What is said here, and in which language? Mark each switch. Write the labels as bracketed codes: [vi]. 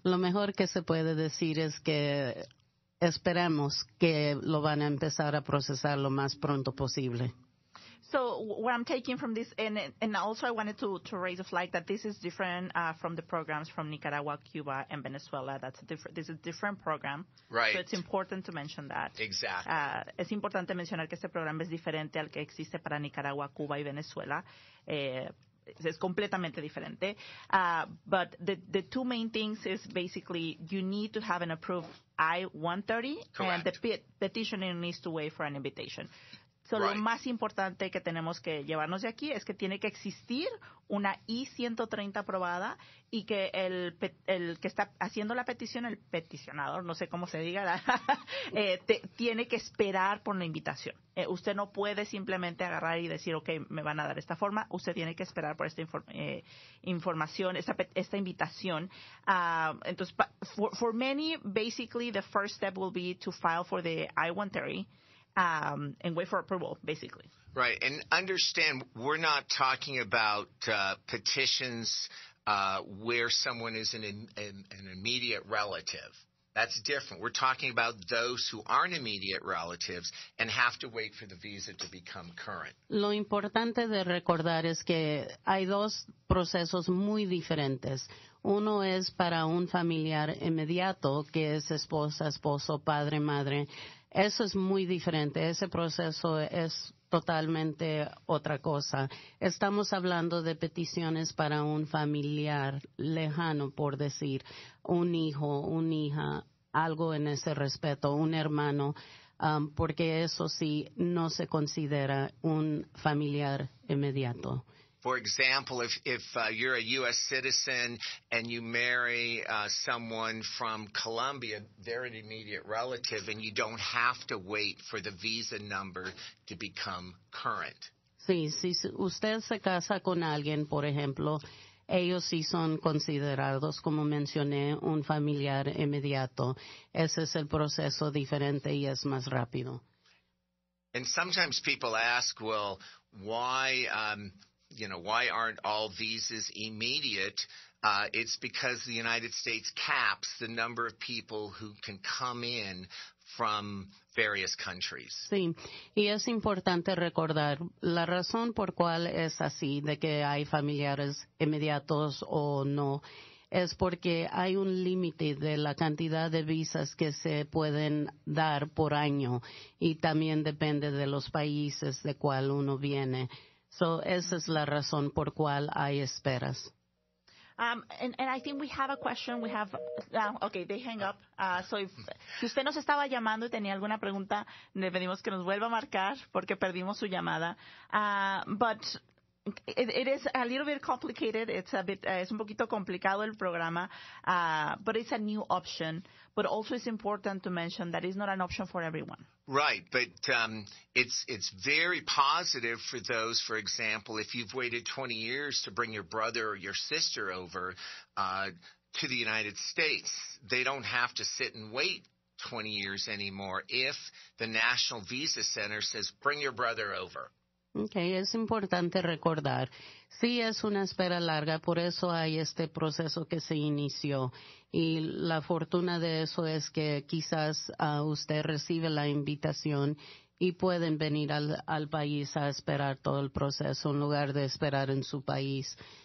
[es] Lo mejor que se puede decir es que esperamos que lo van a empezar a procesar lo más pronto posible. [en] So what I'm taking from this, and also I wanted to raise a flag that this is different from the programs from Nicaragua, Cuba, and Venezuela. This is a different program. Right. So it's important to mention that. Exactly. [es] Es importante mencionar que este programa es diferente al que existe para Nicaragua, Cuba y Venezuela. Es completamente diferente. [en] But the two main things is basically you need to have an approved I-130. Correct. And the petitioner needs to wait for an invitation. So, Right. [es] Lo más importante que tenemos que llevarnos de aquí es que tiene que existir una I-130 aprobada y que el que está haciendo la petición, el peticionador, no sé cómo se diga, tiene que esperar por la invitación. Usted no puede simplemente agarrar y decir, ok, me van a dar esta forma. Usted tiene que esperar por esta información, esta invitación. Entonces, [en] for many, basically, the first step will be to file for the I-130. And wait for approval, basically. Right, and understand we're not talking about petitions where someone is an immediate relative. That's different. We're talking about those who aren't immediate relatives and have to wait for the visa to become current. [es] Lo importante de recordar es que hay dos procesos muy diferentes. Uno es para un familiar inmediato, que es esposa, esposo, padre, madre. Eso es muy diferente. Ese proceso es totalmente otra cosa. Estamos hablando de peticiones para un familiar lejano, por decir, un hijo, una hija, algo en ese respeto, un hermano, porque eso sí no se considera un familiar inmediato. [en] For example, if you're a U.S. citizen and you marry someone from Colombia, they're an immediate relative, and you don't have to wait for the visa number to become current. [es] Sí, si usted se casa con alguien, por ejemplo, ellos sí son considerados, como mencioné, un familiar inmediato. Ese es el proceso diferente y es más rápido. [en] And sometimes people ask, well, why aren't all visas immediate? It's because the United States caps the number of people who can come in from various countries. [es] Sí, y es importante recordar la razón por cual es así, de que hay familiares inmediatos o no, es porque hay un límite de la cantidad de visas que se pueden dar por año y también depende de los países de cual uno viene. So, esa es la razón por cual hay esperas. [en] And I think we have a question. We have, okay, they hang up. [es] Si usted nos estaba llamando y tenía alguna pregunta, le pedimos que nos vuelva a marcar porque perdimos su llamada. [en] But it is a little bit complicated. [es] Es un poquito complicado el programa, [en] but it's a new option. But also it's important to mention that it's not an option for everyone. Right, but it's very positive for those, for example, if you've waited 20 years to bring your brother or your sister over to the United States, they don't have to sit and wait 20 years anymore if the National Visa Center says, bring your brother over. [es] Okay, es importante recordar, sí es una espera larga, por eso hay este proceso que se inició. Y la fortuna de eso es que quizás usted recibe la invitación y pueden venir al país a esperar todo el proceso en lugar de esperar en su país.